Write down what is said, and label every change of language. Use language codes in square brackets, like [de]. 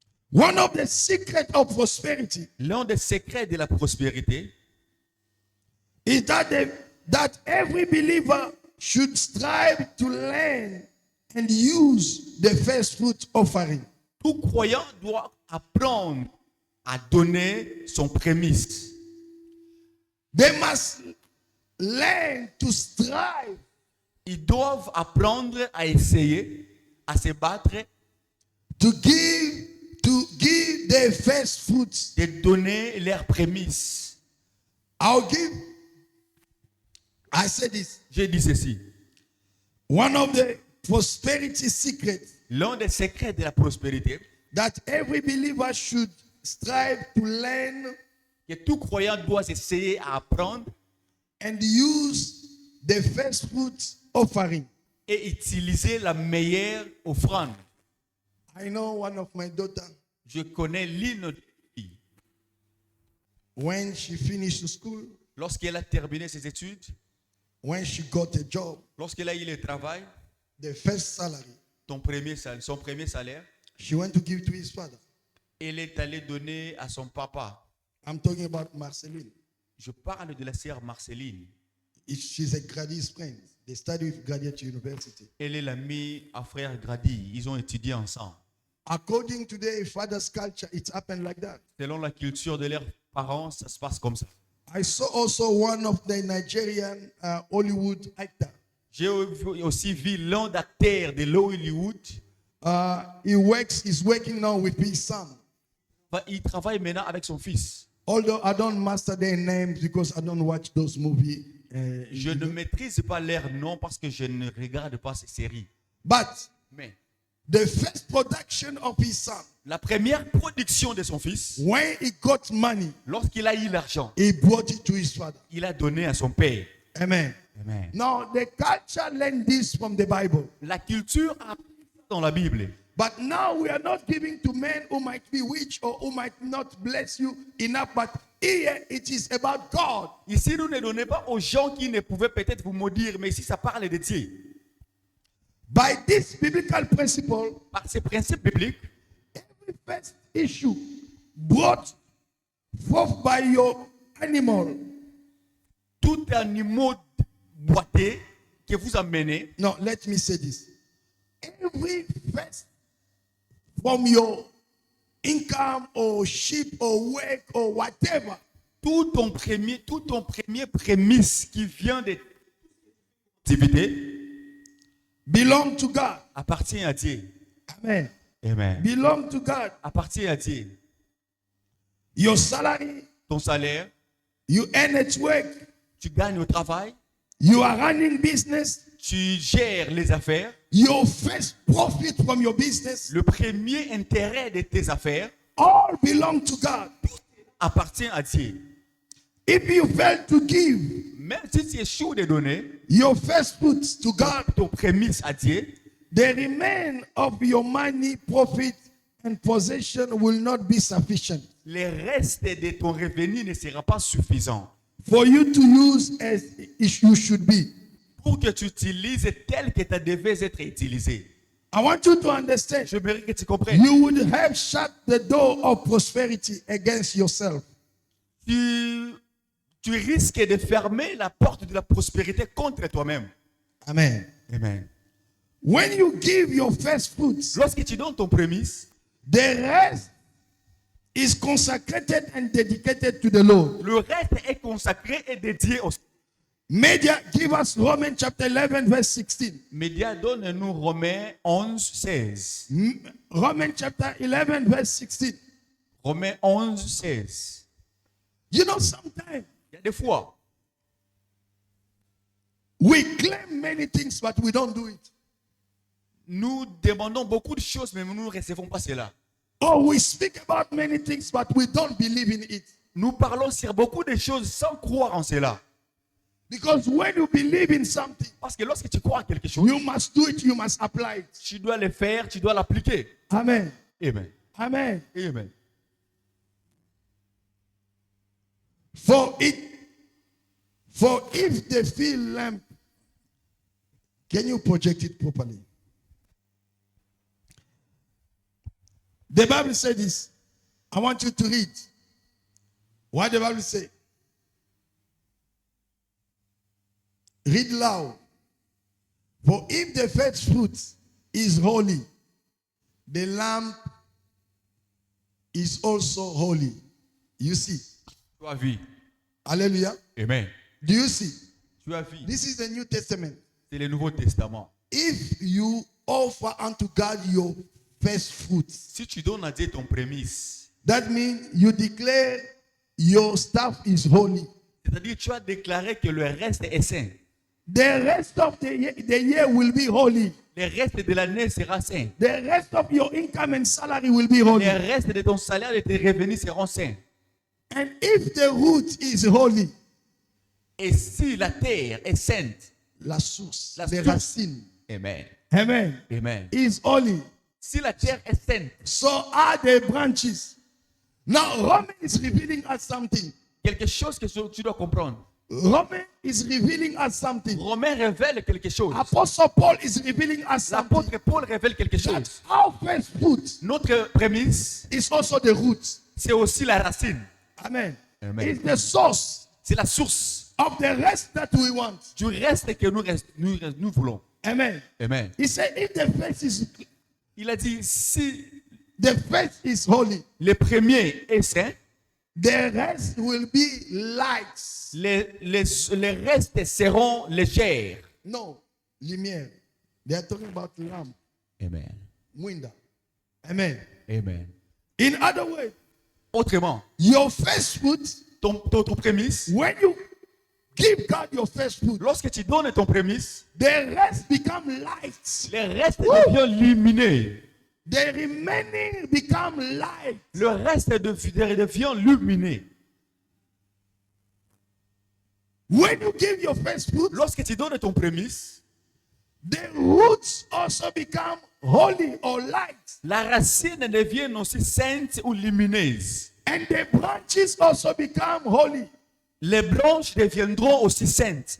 [en] one of the secrets of prosperity [fr] L'un des secrets de la prospérité, [en] is that every believer should strive to learn and use the first fruit offering. [fr] tout croyant doit apprendre à donner son prémisse. [en] They must learn to strive [fr] Ils doivent apprendre à essayer, à se battre, [en] to give their first fruits. [fr] de donner leurs prémices. [en] I said this. [fr] J'ai dit ceci. [en] One of the prosperity secrets [fr] L'un des secrets de la prospérité, [en] that every believer should strive to learn [fr] que tout croyant doit essayer à apprendre [en] and use the first fruits offering. [fr] et utiliser la meilleure offrande. [en] I know one of my daughter, [fr] Je connais l'une de mes filles. [en] when she finished school, [fr] Lorsqu'elle a terminé ses études, [en] when she got a job, [fr] lorsqu'elle a eu le travail, [en] the first salary, [fr] son premier salaire, [en] she went to give to his father. [fr] elle est allée donner à son papa. [en] I'm talking about Marceline. [fr] Je parle de la sœur Marceline. [en] She's a graduate friend. They study with Graduate University. [fr] Elle est l'amie à frère Grady. Ils ont étudié ensemble. [en] According to their father's culture, it's happened like that. [fr] Selon la culture de leurs parents, ça se passe comme ça. [en] I saw also one of the Nigerian Hollywood actor. [fr] J'ai aussi vu l'un d'acteurs de Hollywood. [en] He's working now with his son. [fr] Il travaille maintenant avec son fils. [en] Although I don't master their names because I don't watch those movies. [fr] Je ne maîtrise pas leur nom parce que je ne regarde pas ces séries. [en] But [fr] Mais [en] the first production of his son, [fr] La première production de son fils, [en] when he got money, [fr] lorsqu'il a eu l'argent, [en] he brought it to his father. [fr] il a donné à son père. [en] Amen. [fr] Amen. [en] Now, the culture learned this from the Bible. [fr] La culture a dans la Bible. [en] But now we are not giving to men who might be rich or who might not bless you enough. But here it is about God. [fr] Ici, nous ne donnons pas aux gens qui ne pouvaient peut-être vous maudire, mais ici, ça parle de Dieu. [en] By this biblical principle, [fr] Par ces principes bibliques, [en] every first issue brought forth by your animal. [fr] tout animal boité que vous amenez, [en] No, let me say this. Every first from your income or sheep or work or whatever, [fr] tout ton premier prémisse qui vient de activité [en] belong to God. [fr] appartient à Dieu. [en] Amen. [fr] Amen. [en] Belong to God. [fr] Appartient à Dieu. [en] Your salary, [fr] Ton salaire, [en] you earn at work, [fr] tu gagnes au travail, [en] you are running business, [fr] tu gères les affaires. [en] your first profit from your business, [fr] Le premier intérêt de tes affaires [en] all belong to God. [fr] appartient à Dieu. [en] If you fail to give [fr] Même si tu échoues de donner [en] your first fruits to God, [fr] ton prémisse à Dieu, [en] the remain of your money, profit, and possession will not be sufficient [fr] le reste de ton revenu ne sera pas suffisant [en] for you to use as you should be. [fr] pour que tu utilises tel que tu devais être utilisé. [en] I want you to understand. [fr] Je veux que tu comprennes. [en] You would have shut the door of prosperity against yourself. [fr] Tu risques de fermer la porte de la prospérité contre toi-même. [en] Amen. [fr] Amen. [en] When you give your first fruits, [fr] Lorsque tu donnes ton prémisse, [en] the rest is consecrated and dedicated to the Lord. [fr] le reste est consacré et dédié au [en] Media, give us Romans chapter 11, verse 16. [fr] Média. Donne-nous Romains 11, 16. [en] Romans chapter 11, verse 16. [fr] Romains 11, 16. [en] You know, sometimes [fr] Il y a des fois, [en] we claim many things, but we don't do it. [fr] nous demandons beaucoup de choses, mais nous ne recevons pas cela. [en] Or we speak about many things, but we don't believe in it. [fr] Nous parlons sur beaucoup de choses sans croire en cela. [en] Because when you believe in something, [fr] Parce que lorsque tu crois en quelque chose, [en] you must do it, you must apply it. [fr] tu dois le faire, tu dois l'appliquer. [en] Amen. [fr] Amen. [en] Amen. [fr] Amen. [en] For if the field lamp, can you project it properly? The Bible said this. I want you to read what the Bible says. Read loud. For if the first fruit is holy, the lamp is also holy. You see? [fr] Tu as vu. [en] Hallelujah. [fr] Amen. [en] Do you see? [fr] Tu as vu. [en] This is the New Testament. [fr] C'est le Nouveau Testament. [en] If you offer unto God your first fruits, [fr] Si tu donnes à Dieu ton prémisse, [en] that means you declare your stuff is holy. [fr] c'est-à-dire tu as déclaré que le reste est saint. [en] The rest of the year will be holy. [fr] Le reste de l'année sera saint. [en] The rest of your income and salary will be holy. [fr] Le reste de ton salaire et de tes revenus seront saints. [en] And if the root is holy, [fr] Et si la terre est sainte, la source, La les source. racines, [en] Amen. [fr] amen, [en] Amen. is holy. [fr] Si la terre est sainte, [en] So are the branches. Now, Roman is revealing us something. [fr] quelque chose que tu dois comprendre. [en] Roman is revealing us something. [fr] Romain révèle quelque chose. [en] Apostle Paul is revealing us something. [fr] L'apôtre Paul révèle quelque chose. [en] That our first fruit [fr] Notre prémisse, [en] is also the root. [fr] c'est aussi la racine. [en] Amen. [fr] Amen. [en] It's the source [fr] C'est la source [en] of the rest that we want. [fr] du reste que nous voulons. [en] Amen. [fr] Amen. [en] He said, if the first [fr] Il a dit, si [en] is holy, [fr] le premier est saint, [en] the rest will be lights. [fr] les restes seront légers. No, lumière. [en] They are talking about lamp, Amen. window. Amen. Amen. In other words, [fr] Autrement, [en] your first fruit, [fr] ton prémisse, [en] when you give God your first fruit, [fr] Lorsque tu donnes ton prémisse, [en] the rest become light. [fr] le reste devient lumineux. [en] The remaining become light. [fr] Le reste devient lumineux. [en] When you give your first fruit, [fr] Lorsque tu donnes ton prémisse, [en] the roots also become holy or light. [fr] la racine devient aussi sainte ou lumineuse. [en] And the branches also become holy. [fr] Les branches deviendront aussi saintes.